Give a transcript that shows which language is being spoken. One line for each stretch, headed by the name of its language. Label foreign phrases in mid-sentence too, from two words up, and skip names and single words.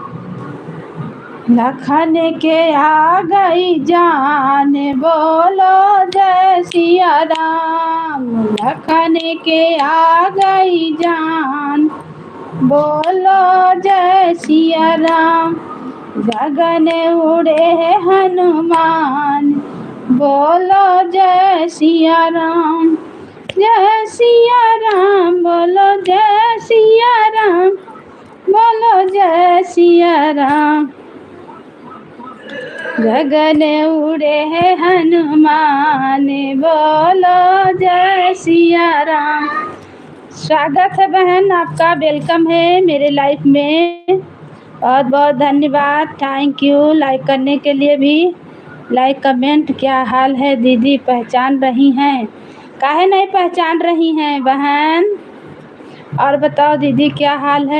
Hindi: लखन के आ गई जान बोलो जय सिया राम। लखन के आ गई जान बोलो जय सिया राम। गगन उड़े है हनुमान बोलो जय सिया राम। जय सिया राम बोलो, जय सिया राम बोलो, जय सिया राम। गगन उड़े है हनुमान बोलो जय सिया राम। स्वागत है बहन आपका, वेलकम है मेरे लाइफ में। बहुत बहुत धन्यवाद,
English: thank you
Hindi: लाइक करने के लिए भी।
English: like comment.
Hindi: क्या हाल है दीदी, पहचान रही हैं? काहे नहीं पहचान रही हैं बहन? और बताओ दीदी क्या हाल है?